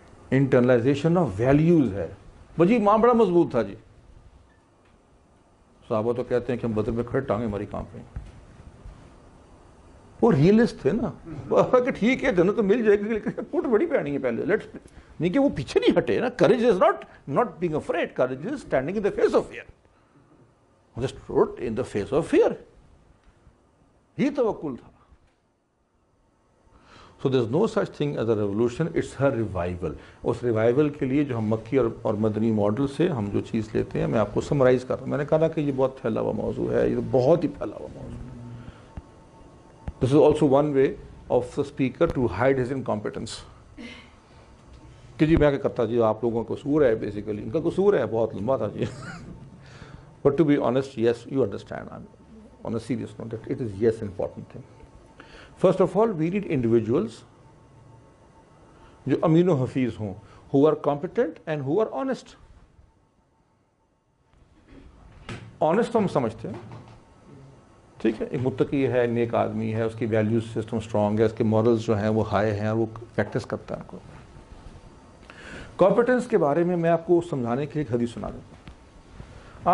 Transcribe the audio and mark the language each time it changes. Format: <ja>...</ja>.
<ur>Internalization of values ہے. بجی ماں بڑا مضبوط تھا جی، صحابہ تو کہتے ہیں کہ ہم بدر میں کھڑے ٹانگیں ہماری کانپ رہی. وہ ریئلسٹ تھے نا، کہ ٹھیک ہے جنت تو مل جائے گی لیکن کوٹ بڑی پہنی ہے پہلے، نہیں کہ وہ پیچھے نہیں ہٹے نا.</ur> <en>Courage is not being afraid, courage is standing in the face of fear. Just stood in the face of fear.</en> <ur>یہ توکل تھا.</ur> <en>So there's no such thing as a revolution, it's a revival.</en> <ur>اس revival کے لیے جو ہم مکی اور مدنی model سے ہم جو چیز لیتے ہیں، میں آپ کو سمرائز کر رہا ہوں. میں نے کہا کہ یہ بہت پھیلا ہوا موضوع ہے، یہ بہت ہی پھیلا ہوا موضوع ہے.</ur> <en>This is also one way of the speaker to hide his incompetence.</en> <ur>کہ جی میں کیا کرتا جی، آپ لوگوں کا قصور ہے، بیسیکلی ان کا قصور ہے، بہت لمبا تھا جی.</ur> <en>But to be honest, yes, you understand, on a serious note, that it is yes important thing. First of all, we need individuals</en> <ur>جو امین و حفیظ ہوں،</ur> <en>who are competent and who are honest.</en> <ur>Honest ہم سمجھتے ہیں، ٹھیک ہے، ایک متقی ہے، نیک آدمی ہے، اس کی ویلیوز سسٹم اسٹرانگ ہے، اس کے مورلز جو ہیں وہ ہائی ہیں، وہ پریکٹس کرتا ہے. کمپیٹنس کے بارے میں آپ کو سمجھانے کے ایک حدیث سنا دیتا ہوں.</ur>